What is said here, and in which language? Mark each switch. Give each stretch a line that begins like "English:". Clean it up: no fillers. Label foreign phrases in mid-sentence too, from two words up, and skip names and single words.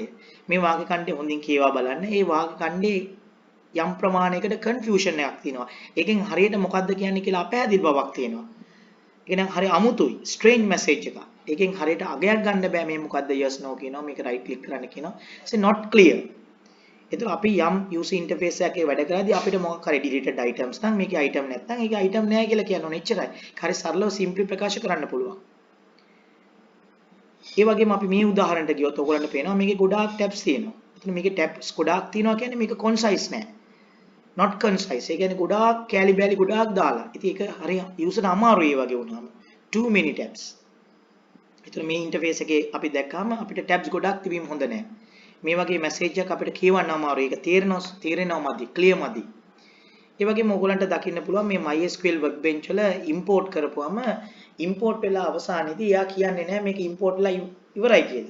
Sinhala: මේ වාක්‍ය ඛණ්ඩය හොඳින් කියවා බලන්න. මේ වාක්‍ය ඛණ්ඩේ යම් ප්‍රමාණයකට confusion එකක් තියෙනවා. ඒකෙන් හරියට මොකද්ද කියන්නේ කියලා අපහැදිලි බවක් තියෙනවා. ඒක නම් හරි අමුතුයි.
English: strange message
Sinhala: එකක්. ඒකෙන් හරියට අගයක් ගන්න බෑ මේ මොකද්ද
English: yes no
Sinhala: කියනවා. මේක
English: right click
Sinhala: කරන්න කියනවා.
English: so not clear.
Sinhala: ඒතර අපි යම්
English: user interface
Sinhala: එකේ වැඩ කරද්දී අපිට මොකක් හරි
English: deleted items
Sinhala: නම් මේකේ item නැත්නම් ඒක item නෑ කියලා කියන්න ඕනේ. එච්චරයි. හරි සරලව simply ප්‍රකාශ කරන්න පුළුවන්. ඒ වගේම අපි මේ උදාහරණයට ගියොත් ඔයගොල්ලන්ට පේනවා මේකේ ගොඩාක් tabs තියෙනවා. එතන මේකේ tabs ගොඩාක් තියෙනවා කියන්නේ මේක concise නෑ.
English: not concise.
Sinhala: ඒ කියන්නේ ගොඩාක් කැලි බැලි ගොඩාක් දාලා. ඉතින් ඒක හරි user අමාරුයි ඒ වගේ වුණාම.
English: too many tabs.
Sinhala: ඒතර මේ interface එකේ අපි දැක්කම අපිට tabs ගොඩක් තිබීම හොඳ නැහැ. මේ වගේ message එකක් අපිට කියවන්න අමාරුයි. ඒක තේරෙනවා මදි, clear මදි. ඒ වගේම ඔයගොල්ලන්ට දකින්න පුළුවන් මේ MySQL workbench වල import කරපුවම import වෙලා අවසානයේදී එයා කියන්නේ නැහැ මේක import වෙලා ඉවරයි කියලා.